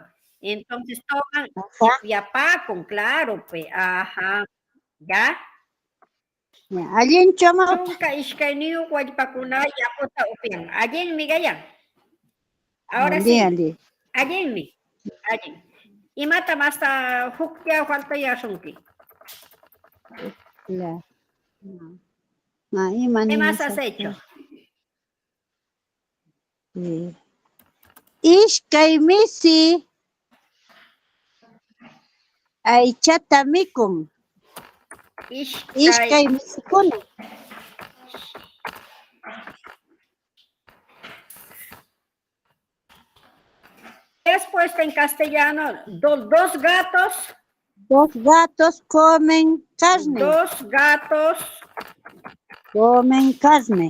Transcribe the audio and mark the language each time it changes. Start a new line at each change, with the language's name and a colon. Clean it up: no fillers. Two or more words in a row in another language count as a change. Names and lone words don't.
Spanish: Entonces toman upyapaku, claro, pues, ajá. ¿Ya?
Quechua: Allin chama. Chunka ishkayniyuq wallpakuna yakuta upyan. Allinmi gayan.
Spanish: Ahora sí.
Quechua: Allinmi. Allin. Imata hasta hukya falta yasunki.
Spanish: ¿Qué más has hecho?
Quechua: Ishkay misi aychata mikun. Ishkay misikuna.
Spanish: ¿Qué has puesto en castellano? Dos gatos. Dos gatos comen carne. Dos gatos. Comen carne.